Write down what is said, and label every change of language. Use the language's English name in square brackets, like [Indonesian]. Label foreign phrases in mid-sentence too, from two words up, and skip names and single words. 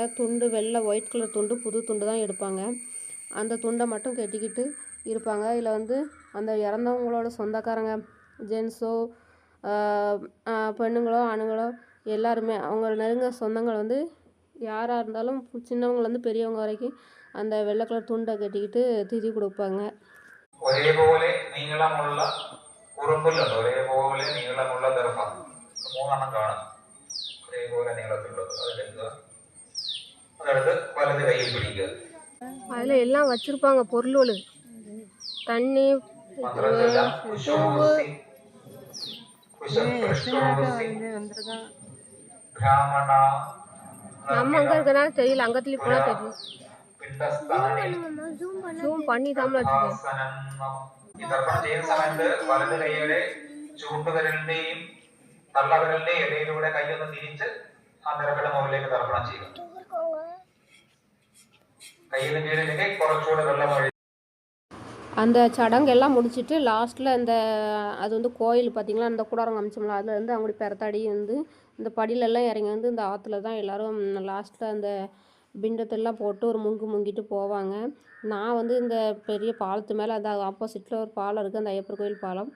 [Tamil] துண்டு வெள்ளை [English] white color [Tamil] துண்டு, புது துண்டு தான் எடுப்பாங்க. அந்த துண்டை மட்டும் கட்டிக்கிட்டு இருப்பாங்க. இதில் வந்து அந்த இறந்தவங்களோட சொந்தக்காரங்க ஜென்ஸோ பெண்ணுங்களோ ஆணுங்களோ எல்லாருமே அவங்க நெருங்க சொந்தங்கள் வந்து யாராக இருந்தாலும் சின்னவங்கலேருந்து பெரியவங்க வரைக்கும் அந்த வெள்ளை கலர் துண்டை கட்டிக்கிட்டு திதி கொடுப்பாங்க. [Malayalam] ഒരേപോലെ നീളമുള്ള ഉറുമ്പുകളുണ്ട്. ഒരേപോലെ നീളമുള്ള ദർഭം 3 കാണും. ഒരേപോലെ നീളത്തിലുള്ളത് അതെടുക്കുക. അതെടുത്ത് വലത് കയ്യിൽ പിടിക്കുക. [Tamil] அதில் எல்லாம் வச்சுருப்பாங்க பொருள். தண்ணி, நம்ம அங்கே இருக்கிறனால தெரியல. அங்கத்துலேயும் போனால் தெரியும். ஜூம் பண்ணி தான் வச்சுருக்கேன். [Malayalam] സമയത്ത് വലത് കൈയുടെ ചൂണ്ടുവിരലിന്റെയും തള്ളവിരലിന്റെയും ഇടയിലൂടെ കൈയൊന്ന് തിരിച്ച് ആ നിറക്കട മുകളിലേക്ക് തർപ്പണം ചെയ്യുക. കയ്യിന് കീഴിലേക്ക് കുറച്ചുകൂടെ വെള്ളം ഒഴി. [Tamil] அந்த சடங்கெல்லாம் முடிச்சுட்டு லாஸ்ட்டில் அது வந்து கோயில் பார்த்திங்களா, அந்த கூடாரம் காமிச்சோம்ல, அதில் இருந்து அவங்க பெறத்தாடி வந்து இந்த படியிலெல்லாம் இறங்கி வந்து இந்த ஆற்றுல தான் எல்லோரும் லாஸ்ட்டில் அந்த பிண்டத்தெல்லாம் போட்டு ஒரு முங்கிட்டு போவாங்க. நான் வந்து இந்த பெரிய பாலத்து மேலே அந்த ஆப்போசிட்டில் ஒரு பாலம் இருக்குது, அந்த ஐயப்பர் கோயில் பாலம்.